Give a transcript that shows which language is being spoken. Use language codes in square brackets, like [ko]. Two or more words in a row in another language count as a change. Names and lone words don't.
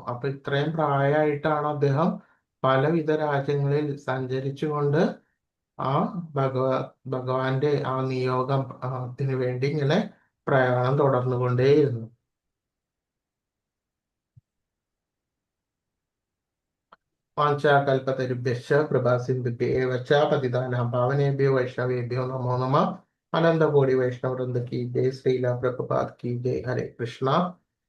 [ml] അപ്പൊ ഇത്രയും പ്രായമായിട്ടാണ് അദ്ദേഹം പലവിധ രാജ്യങ്ങളിൽ സഞ്ചരിച്ചുകൊണ്ട് ആ ഭഗവാന്റെ ആ നിയോഗത്തിന് വേണ്ടി ഇങ്ങനെ പ്രയാണം തുടർന്നുകൊണ്ടേയിരുന്നു. [sa] വാഞ്ചാകൽപതരുഭ്യശ്ച കൃപാസിന്ധുഭ്യഃ च पतितानां पावनेभ्यो वैष्णवेभ्यो नमो नमः. [hi] अनंत कोटि वैष्णव वृंद की जय. श्रीला प्रभुपाद की जय. [sa] हरे कृष्णा.